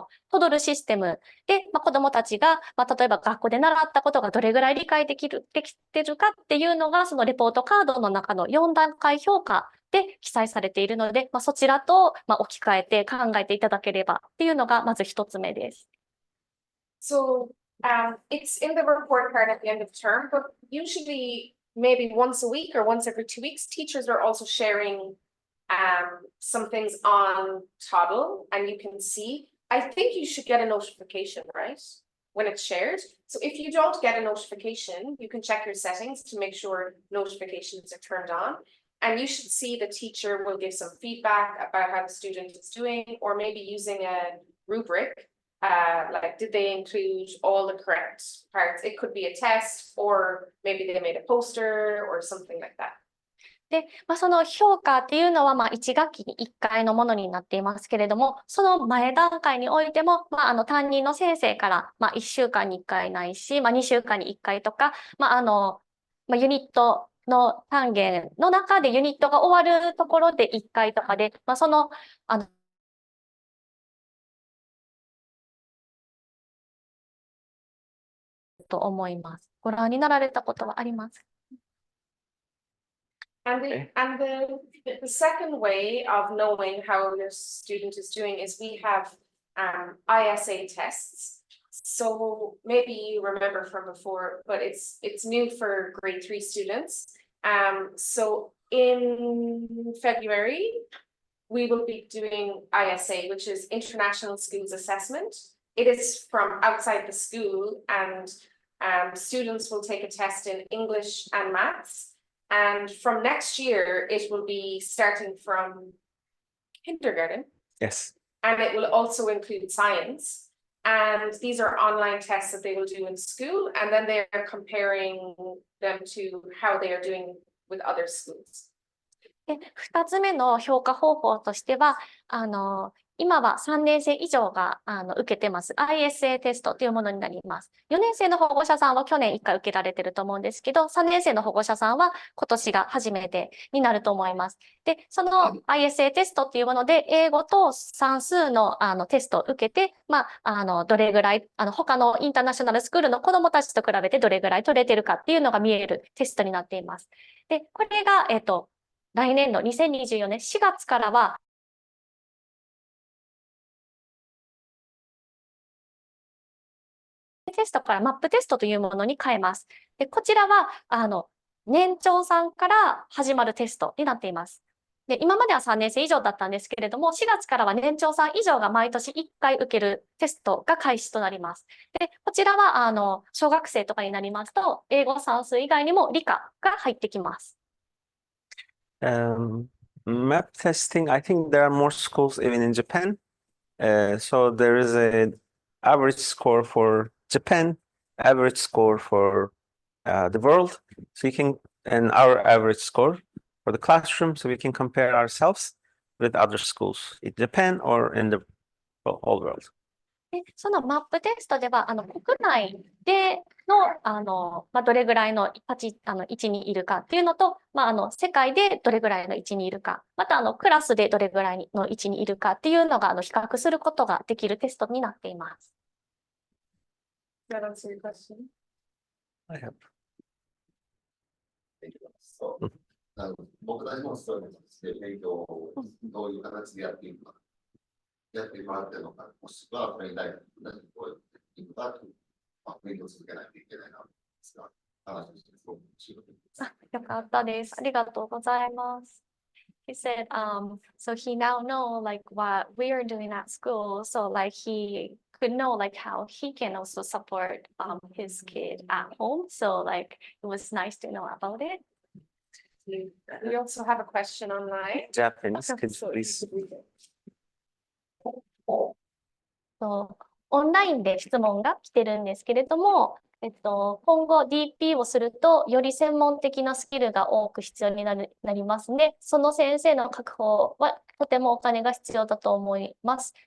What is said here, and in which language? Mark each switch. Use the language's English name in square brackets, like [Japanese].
[Japanese] トドルシステムで、子どもたちが、例えば学校で習ったことがどれぐらい理解できてるかっていうのが、そのレポートカードの中の4段階評価で記載されているので、そちらと、置き換えて考えていただければっていうのがまず一つ目です。 [English] So it's in the report card at the end of term, but usually maybe once a week or once every 2 weeks, teachers are also sharing some things on Toddle, and you can see. I think you should get a notification, right? When it's shared. So if you don't get a notification, you can check your settings to make sure notifications are turned on. And you should see the teacher will give some feedback about how the student is doing, or maybe using a rubric. Like, did they include all the correct parts? It could be a test, or maybe they made a poster or something like that. [Japanese] で、その評価っていうのは、1学期に1回のものになっていますけれども、その前段階においても、担任の先生から、1週間に1回ないし、2週間に1回とか、ユニットの単元の中でユニットが終わるところで1回とかで、と思います。ご覧になられたことはあります。 [English] And the second way of knowing how your student is doing is we have ISA tests. So maybe you remember from before, but it's new for grade 3 students. So in February, we will be doing ISA, which is International Schools Assessment. It is from outside the school, and students will take a test in English and maths. And from next year, it will be starting from kindergarten, Yes. and it will also include science. And these are online tests that they will do in school, and then they are comparing them to how they are doing with other schools. [Japanese] で、2つ目の評価方法としては、今は3年生以上が受けてます。 ISA テストというものになります。4年生の保護者さんは去年1回受けられてると思うんですけど、3年生の保護者さんは今年が初めてになると思います。で、その ISA テストっていうもので、英語と算数のテストを受けて、どれぐらい、他のインターナショナルスクールの子どもたちと比べてどれぐらい取れてるかっていうのが見えるテストになっています。で、これが、来年度2024年4月からは、テストからマップテストというものに変えます。で、こちらは、年長さんから始まるテストになっています。で、今までは3年生以上だったんですけれども、4月からは年長さん以上が毎年1回受けるテストが開始となります。で、こちらは、小学生とかになりますと、英語算数以外にも理科が入ってきます。 [English] Map testing, I think there are more schools even in Japan. So there is an average score for Japan, average score for the world. So you can, and our average score for the classroom, so we can compare ourselves with other schools in Japan or in the whole world. [Japanese] で、そのマップテストでは、国内での、どれぐらいの位置にいるかっていうのと、世界でどれぐらいの位置にいるか、また、クラスでどれぐらいの位置にいるかっていうのが、比較することができるテストになっています。 [English] That answer your question? I have. [Japanese] そう。僕たちもそういう形で勉強をどういう形でやっていくか。やってもらってるのか、もしくはこれに大学にどうやっていくかという、勉強を続けないといけないなですが、話をしてすごく面白いです。よかったです。ありがとうございます。 [English] He said, so he now know like what we are doing at school, so like he could know like how he can also support his kid at home. So like it was nice to know about it. We also have a question online. Japanese, could you please? [Japanese] オンラインで質問が来てるんですけれども、今後 DP をするとより専門的なスキルが多く必要になりますね。その先生の確保はとてもお金が必要だと思います。